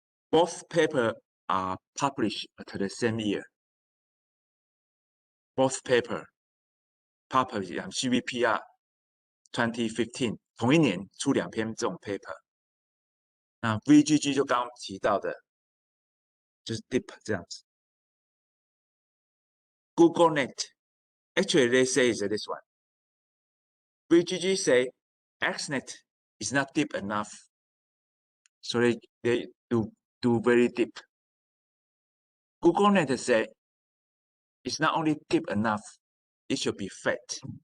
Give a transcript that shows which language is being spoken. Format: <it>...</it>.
<en>Both papers are published at the same year. Both papers published on CVPR 2015，</en> <zh>同一年出2篇这种</zh> <en>paper。</en> <zh>那 VGG 就刚刚提到的，就是 DIP 这样子。</zh> <en>GoogleNet, actually they say is this one. VGG say XNet is not deep enough, so they do very deep. GoogleNet say it's not only deep enough, it should be fat.</en>